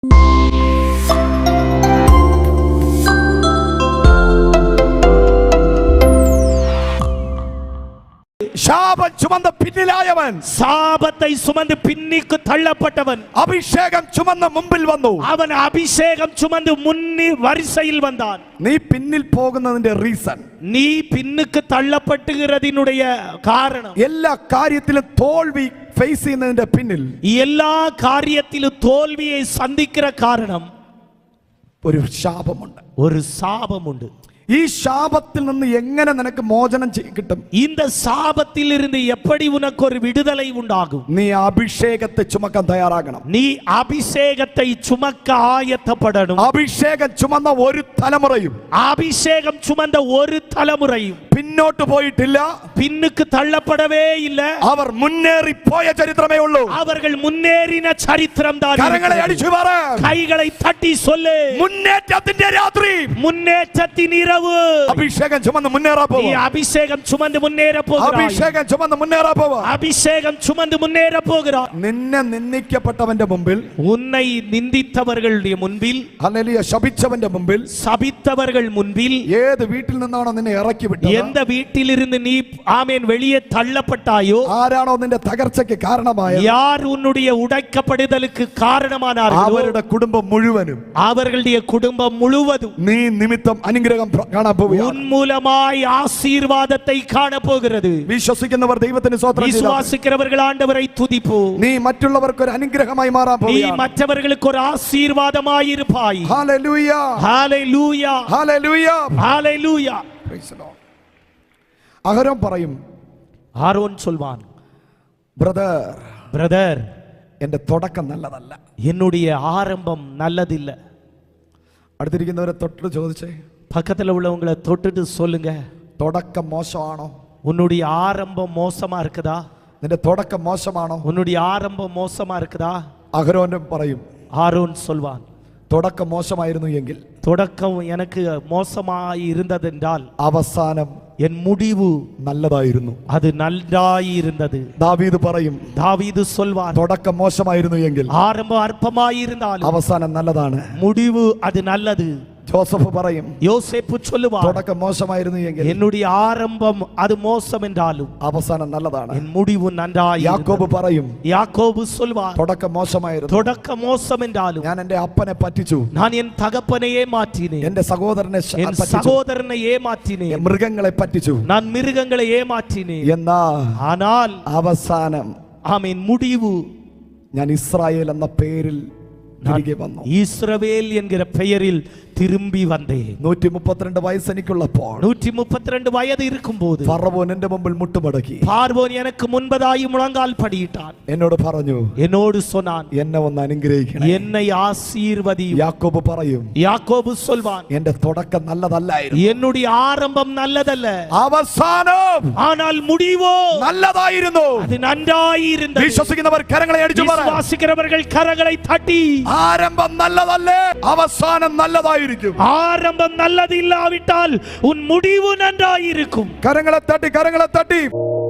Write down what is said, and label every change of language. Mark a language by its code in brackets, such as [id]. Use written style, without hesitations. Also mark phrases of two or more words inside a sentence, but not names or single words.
[ml] ശാപം ചുമന്ന പിന്നിലായവൻ, [ta] சாபத்தை சுமந்து பின்னிக்கு தள்ளப்பட்டவன், [ml] അഭിഷേകം ചുമന്ന മുമ്പിൽ വന്നു. [ta] அவன் அபிஷேகம் சுமந்து முன்னி வரிசையில் வந்தான். [ml] നീ പിന്നിൽ പോകുന്നതിന്റെ റീസൺ, [ta] நீ பின்னுக்கு தள்ளப்பட்டுகிறதினுடைய காரணம், [ml] എല്ലാ കാര്യത്തിലും തോൽവി ഫേസ് ചെയ്യുന്നതിന്റെ പിന്നിൽ, [ta] எல்லா காரியத்திலும் தோல்வியை சந்திக்கிற காரணம் [ml] ഒരു ശാപമുണ്ട്, [ta] ஒரு சாபம் உண்டு. [ml] ഈ ശാപത്തിൽ നിന്ന് എങ്ങനെ നിനക്ക് മോചനം കിട്ടും? [ta] இந்த சாபத்தில் இருந்து எப்படி உனக்கு ஒரு விடுதலை உண்டாகும்? [ml] നീ അഭിഷേകത്തെ ചുമക്കാൻ തയ്യാറാകണം. [ta] நீ அபிஷேகத்தை சுமக்க ஆயத்தப்படணும். [ml] അഭിഷേകം ചുമന്ന ഒരു തലമുറയും, [ta] அபிஷேகம் சுமந்த ஒரு தலைமுறையும் [ml] പിന്നോട്ട് പോയിട്ടില്ല, [ta] பின்னுக்கு தள்ளப்படவே இல்லை. [ml] അവർ മുന്നേറി പോയ ചരിത്രമേ ഉള്ളൂ. [ta] அவர்கள் முன்னேறின சரித்திரம் தான். [ml] കരങ്ങളെ അടിച്ചു പറ, [ta] கைகளை தட்டி சொல்லு, [ml] മുന്നേറ്റത്തിന്റെ രാത്രി, [ta] முன்னேற்றத்தின் இரவு. [ml] അഭിഷേകം ചുമന്ന് മുന്നേറാ [ta] நீ [ml] പോവാ, [ta] அபிஷேகம் சுமந்து முன்னேற போகிறாய். [ml] അഭിഷേകം ചുമന്ന് മുന്നേറാ പോവാ. [ta] அபிஷேகம் சுமந்து முன்னேற போகிறாய். [ml] നിന്നെ നിന്ദിക്കപ്പെട്ടവന്റെ മുമ്പിൽ, [ta] உன்னை நிந்தித்தவர்களுடைய முன்பில், [ml] ഹല്ലേലൂയ, ശപിച്ചവന്റെ മുമ്പിൽ, [ta] சபித்தவர்கள் முன்பில், [ml] ഏത് വീട്ടിൽ നിന്നാണോ നിന്നെ ഇറക്കി വിട്ടത്, [ta] எந்த வீட்டிலிருந்து நீ ஆமென் வெளியே தள்ளப்பட்டாயோ, [ml] ആരാണോ നിന്റെ തകർച്ചയ്ക്ക് കാരണമായത്, [ta] யார் உன்னுடைய உடைக்கப்படுதலுக்கு காரணமானார்களோ, [ml] അവരുടെ കുടുംബം മുഴുവനും, [ta] அவர்களுடைய குடும்பம் முழுவதும் [ml] നീ നിമിത്തം അനുഗ്രഹം കാണാൻ പോവുകയാണ്. [ta] உன் மூலமாய் ஆசீர்வாதத்தை காண போகிறது. [ml] വിശ്വസിക്കുന്നവർ ദൈവത്തിന് സ്തോത്രം ചെയ്യുക. [ta] விசுவாசிக்கிறவர்கள் ஆண்டவரை துதிப்போ. [ml] നീ മറ്റുള്ളവർക്ക് ഒരു അനുഗ്രഹമായി മാറാൻ [ta] நீ [ml] പോവുകയാണ്. [ta] மற்றவர்களுக்கு ஒரு ஆசீர்வாதமாய் இருப்பாய். [ml] ഹല്ലേലൂയ, ഹല്ലേലൂയ, ഹല്ലേലൂയ, ഹല്ലേലൂയ. [en] Praise the Lord. അഹരോൻ പറയും, [ta] ஆரோன் சொல்வான், [ml] ബ്രദർ, എന്റെ തുടക്കം നല്ലതല്ല, [ta] என்னுடைய ஆரம்பம் நல்லதில்லை. [ml] അടുത്തിരിക്കുന്നവരെ തൊട്ട് ചോദിച്ചേ, [ta] பக்கத்துல உள்ளவங்களை தொட்டுட்டு சொல்லுங்க, [ml] തുടക്കം മോശമാണോ? [ta] உன்னுடைய ஆரம்பம் மோசமா இருக்குதா? [ml] നിന്റെ തുടക്കം മോശമാണോ? [ta] உன்னுடைய ஆரம்பம் மோசமா இருக்குதா? [ml] അഹരോനും പറയും, [ta] ஆரோன் சொல்வான், [ml] തുടക്കം മോശമായിരുന്നു എങ്കിൽ, [ta] தொடக்கம் எனக்கு மோசமாய் இருந்ததென்றால், [ml] അവസാനം [ta] என் முடிவு [ml] നല്ലതായിരുന്നു. [ta] அது நன்றாய் இருந்தது. [ml] ദാവീദ് പറയും, [ta] தாவீது சொல்வான், [ml] തുടക്കം മോശമായിരുന്നു എങ്കിൽ, [ta] ஆரம்பம் அற்பமாய் இருந்தாலும் [ml] അവസാനം നല്ലതാണ്. [ta] முடிவு அது நல்லது. [ml] ജോസഫ് പറയും, [ta] யோசேப்பு சொல்லுவான், [ml] തുടക്കം മോശമായിരുന്നു എങ്കിൽ, [ta] என்னுடைய ஆரம்பம் அது மோசம் என்றாலும் [ml] അവസാനം നല്ലതാണ്. [ta] என் முடிவு நன்றாய். [ml] യാക്കോബ് പറയും, [ta] யாக்கோபு சொல்வான், [ml] തുടക്കം മോശമായിരുന്നു, [ta] தொடக்கம் மோசம் என்றாலும் [ml] ഞാൻ എന്റെ അപ്പനെ പറ്റിച്ചു, [ta] நான் என் தகப்பனை ஏமாற்றினேன், [ml] എന്റെ സഹോദരനെ [ta] என் [ml] പറ്റിച്ചു, [ta] சகோதரனை ஏமாற்றினேன், [ml] മൃഗങ്ങളെ പറ്റിച്ചു, [ta] நான் மிருகங்களை ஏமாற்றினேன். [ml] എന്നാ [ta] ஆனால் [ml] അവസാനം [ta] ஆமென் முடிவு [ml] ഞാൻ ഇസ്രായേൽ എന്ന പേരിൽ തിരികെ വന്നു. [ta] இஸ்ரவேல் என்கிற பெயரில் திரும்பி வந்தேன். [ml] 132 വയസ്സ് എനിക്കുള്ളപ്പോൾ [ta] 132 வயது இருக்கும்போது [ml] ഫറവോൻ എന്റെ മുമ്പിൽ മുട്ടുമടക്കി, [ta] பார்வோன் எனக்கு முன்பதாയി முழங்கால் படியிட்டான். [ml] എന്നോട് പറഞ്ഞു, [ta] என்னோடு சொன்னான், [ml] എന്നെ ഒന്ന് അനുഗ്രഹിക്കണം. [ta] என்னை ஆசீர்வதியும். [ml] യാക്കോബ് പറയും, [ta] யாக்கோபு சொல்வான், [ml] എന്റെ തുടക്കം നല്ലതല്ലായിരുന്നു, [ta] என்னுடைய ஆரம்பம் நல்லதல்ல, [ml] അവസാനം [ta] ஆனால் முடிவோ [ml] നല്ലതായിരുന്നു. [ta] அது நன்றாயிருந்தது. [ml] വിശ്വസിക്കുന്നവർ കരങ്ങളെ അടിച്ചു പറ, [ta] விசுவாசிக்கிறவர்கள் கரங்களை தட்டி, [ml] ആരംഭം നല്ലതല്ലേ, അവസാനം നല്ലതായിരിക്കും. [ta] ஆரம்பம் நல்லது இல்லாவிட்டால் உன் முடிவு நன்றாயிருக்கும். [ml] കരങ്ങളെ തട്ടി, കരങ്ങളെ തട്ടി.